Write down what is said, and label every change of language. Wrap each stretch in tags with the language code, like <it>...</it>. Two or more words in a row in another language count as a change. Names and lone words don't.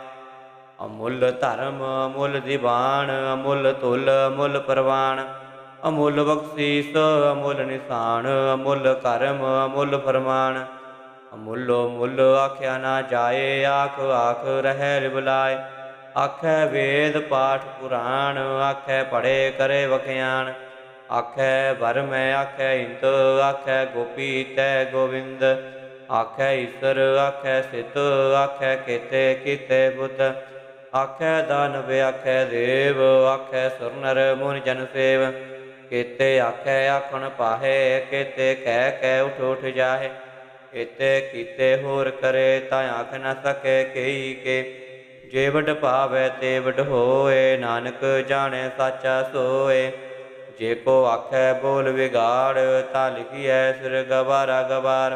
<pa>ਅਮੁਲ ਧਰਮ ਅਮੁਲ ਦੀਬਾਣ, ਅਮੁਲ ਤੁਲ ਅਮੁਲ ਪਰਵਾਣ। ਅਮੁਲ ਬਖਸੀਸ ਅਮੁਲ ਨੀਸਾਣ, ਅਮੁਲ ਕਰਮ ਅਮੁਲ ਫੁਰਮਾਣ। ਅਮੁਲੋ ਮੁਲ ਆਖਿਆ ਨਾ ਜਾਏ, ਆਖ ਆਖ ਰਹੇ ਰਿਬਲਾਏ। ਆਖੈ ਵੇਦ ਪਾਠ ਪੁਰਾਣ, ਆਖੈ ਪੜੇ ਕਰੇ ਵਖਿਆਣ। ਆਖੈ ਭਰਮ ਆਖੈ ਇੰਦ, ਆਖੈ ਗੋਪੀ ਤੈ ਗੋਵਿੰਦ। ਆਖੈ ਈਸਰ ਆਖੈ ਸਿਧ, ਆਖੈ ਕੇਤੇ ਕੀਤੇ ਬੁਧ। ਆਖੈ ਦਾਨਵ ਆਖੈ ਦੇਵ, ਆਖੈ ਸੁਰ ਨਰ ਮੁਨਿ ਜਨ ਸੇਵ। ਕੇਤੇ ਆਖੈ ਆਖਣ ਪਾਹਿ, ਕੇਤੇ ਕਹਿ ਕੈ ਉਠ ਉਠ ਜਾਹਿ। ਕੇਤੇ ਕੀਤੇ ਹੋਰ ਕਰੇ, ਤਾ ਆਖ ਨ ਸਕੈ ਕੇਈ ਕੇ। ਜੇ ਵਡ ਭਾਵੈ ਤੇ ਵਡ ਹੋਏ, ਨਾਨਕ ਜਾਣੈ ਸਾਚਾ ਸੋਏ। ਜੇ ਕੋ ਆਖੈ ਬੋਲ ਵਿਗਾੜ, ਤਾ ਲਿਖੀਐ ਸਿਰ ਗਾਵਾਰਾ ਗਾਵਾਰ।</pa>